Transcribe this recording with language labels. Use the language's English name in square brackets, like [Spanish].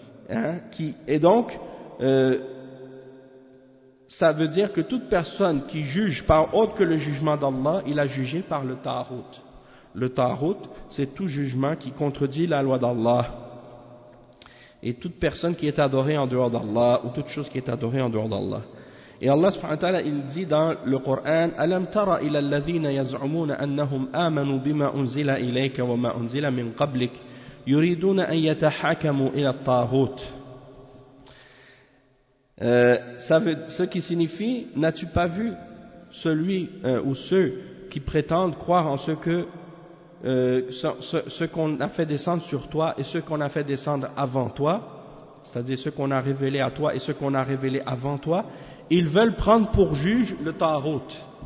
[French] Hein, qui, et donc, ça veut dire que toute personne qui juge par autre que le jugement d'Allah, il a jugé par le Tahrout. Le Tahrout, c'est tout jugement qui contredit la loi d'Allah. Et toute personne qui est adorée en dehors d'Allah, ou toute chose qui est adorée en dehors d'Allah. Et Allah subhanahu wa ta'ala, il dit dans le Coran, [Arabic] أَلَمْ تَرَ إِلَى الَّذِينَ يَزْعُمُونَ أَنَّهُمْ آمَنُوا بِمَا أُنزِلَ إِلَيْكَ وَمَا أُنزِلَ مِنْ قَبْلِكَ يُرِيدُونَ أَنْ يَتَحَكَمُوا إِلَى الطَّاغُوتِ. [French] Ça veut, ce qui signifie, n'as-tu pas vu celui ou ceux qui prétendent croire en ce que ce qu'on a fait descendre sur toi et ce qu'on a fait descendre avant toi, c'est-à-dire ce qu'on a révélé à toi et ce qu'on a révélé avant toi, ils veulent prendre pour juge le Tahrout.